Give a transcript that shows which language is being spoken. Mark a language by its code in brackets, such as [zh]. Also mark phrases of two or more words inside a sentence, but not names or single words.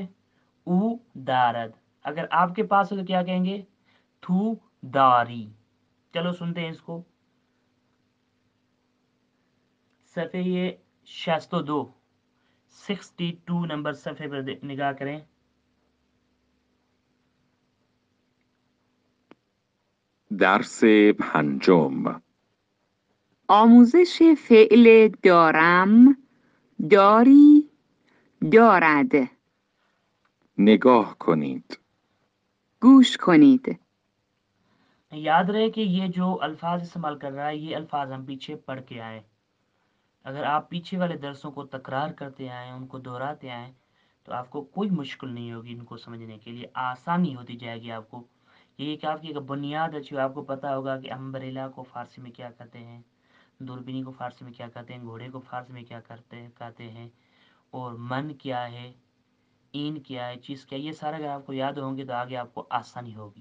[fa] او دارد. [hi] अगर आपके पास है तो क्या कहेंगे? [fa] تو داری. [hi] चलो सुनते हैं इसको। सफ़े ये 62, 62 नंबर सफ़े पर निगाह करें। [fa] درس پنجم. آموزش فعل دارم، داری، دارد. نگاه کنید. گوش کنید. [hi] याद रहे कि ये जो अल्फाज इस्तेमाल कर रहा है ये अल्फाज हम पीछे पढ़ के आए। अगर आप पीछे वाले दरसों को तकरार करते आए, उनको दोहराते आए, तो आपको कोई मुश्किल नहीं होगी इनको समझने के लिए, आसानी होती जाएगी आपको। ये कि आपकी एक बुनियाद अच्छी हो, आपको पता होगा कि अम्ब्रेला को फारसी में क्या कहते हैं, दूरबीनी को फारसी में क्या कहते हैं, घोड़े को फारसी में क्या कहते हैं, और मन क्या है, इन क्या है, चीज़ क्या है, ये सारा अगर आपको याद होंगे तो आगे आपको आसानी होगी।